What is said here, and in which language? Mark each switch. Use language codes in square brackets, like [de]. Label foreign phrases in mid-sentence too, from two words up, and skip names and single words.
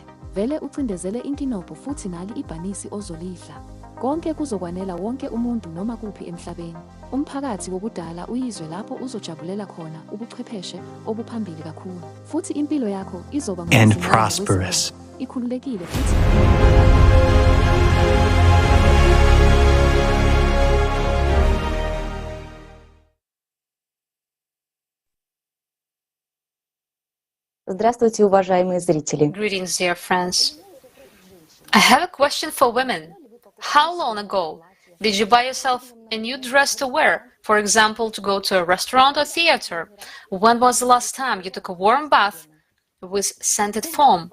[zu] Vele ucindezele inkinobho futhi nali ibhanisi ozolidla. Konke kuzokwanela wonke umuntu noma kuphi emhlabeni. Umphakathi wokudala uyizwe lapho uzojabulela khona ubuchwepheshe obuphambili kakhulu. Futhi impilo yakho izoba [en] and prosperous. [zu] Ikhululekile futhi [ru] Здравствуйте, уважаемые зрители. [en] Greetings, dear friends. I have a question for women. How long ago did you buy yourself a new dress to wear? For example, to go to a restaurant or theater? When was the last time you took a warm bath with scented foam?